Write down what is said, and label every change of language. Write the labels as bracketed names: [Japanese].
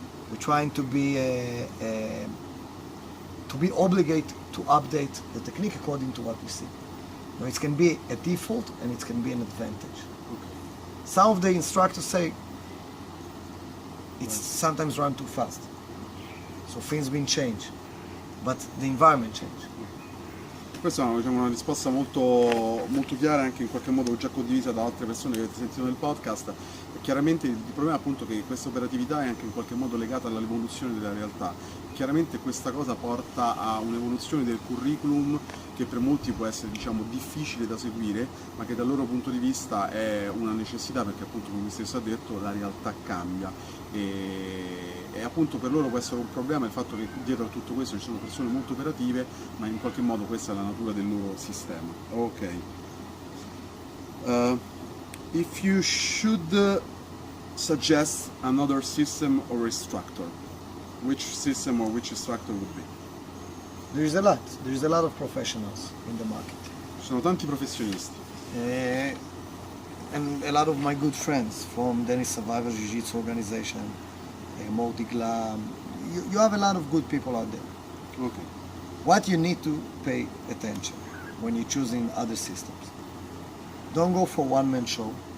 [English] We're trying to be obligated to update the technique according to what we see. Now, it can be a default and it can be an advantage. Okay. Some of the instructors say it's sometimes run too fast, so things been changed, but the environment changed. [Italian] Questa è una risposta molto chiara, anche in qualche modo già condivisa da altre persone che avete sentito nel podcast. E chiaramente il problema è appunto che questa operatività è anche in qualche modo legata all'evoluzione della realtà. Chiaramente questa cosa porta a un'evoluzione del curriculum che per molti può essere, diciamo, difficile da seguire, ma che dal loro punto di vista è una necessità, perché appunto, come stesso ha detto, la realtà cambia e appunto per loro può essere un problema il fatto che dietro a tutto questo ci sono persone molto operative, ma in qualche modo questa è la natura del loro sistema. Ok. [English] If you should suggest another system or instructor, which system or which instructor would be? There is a lot of professionals in the market. [Italian] Ci sono tanti professionisti. [English] And a lot of my good friends from Danish Survivor Jiu-Jitsu organization, Modigla. You have a lot of good people out there. Okay. What you need to pay attention when you're choosing other systems. Don't go for one-man show.